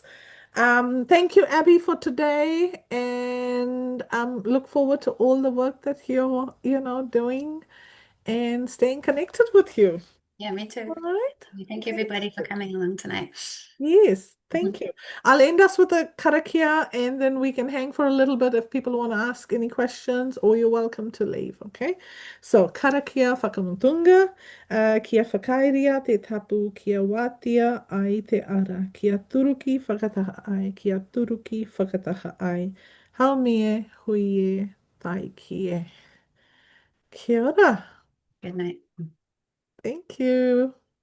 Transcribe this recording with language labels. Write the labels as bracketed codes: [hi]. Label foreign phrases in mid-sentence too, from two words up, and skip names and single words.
[en] Thank you, Abby, for today, and look forward to all the work that you're, doing and staying connected with you. Yeah, me All too. right. Thank you, Thank everybody, for you. coming along tonight. Yes, Mhm. thank you. I'll end us with a karakia and then we can hang for a little bit if people want to ask any questions, or you're welcome to leave, okay? So, [mi] karakia whakamutunga, kia whakairia te tapu kia wātia ai te ara, kia turuki whakataha ai, kia turuki whakataha ai. Haumie hui e tai kie. Kia ora. [en] Good night. Thank you.